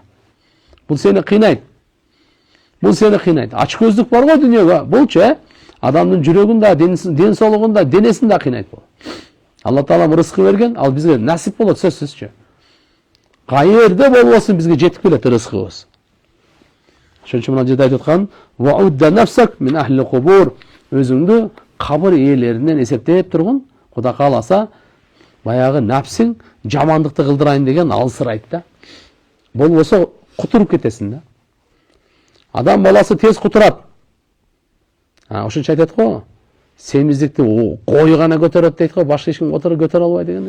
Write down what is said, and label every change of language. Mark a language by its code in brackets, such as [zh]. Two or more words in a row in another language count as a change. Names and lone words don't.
[ky] Бул сени кыйнайт. Бул сени кыйнайт. Ач көздүк бар го дүйнөгө. Булчу адамдын жүрөгүндө, ден соолугунда, денесинде кыйнайт бул. Алла Таала рызкы берген, ал бизге насип болот сөзсүзчү. Кайерде болбосун бизге жетип келет рызкыбыз. Ошон үчүн мына жерде айтып аткан, [ar] "وعد نفسك من أهل القبور", [ky] өзүңдү кабыр ээлеринен эсептеп тургун. Кудай кааласа, баягы напсиң жамандыкты кылдырайын деген алсырайт да. Болбосо кутуруп кетесиң да. Адам баласы тез кутурат. Ошон үчүн айтат го, семиздикти кой гана көтөрөт дейт го, башка эч ким көтөрө албайт деген.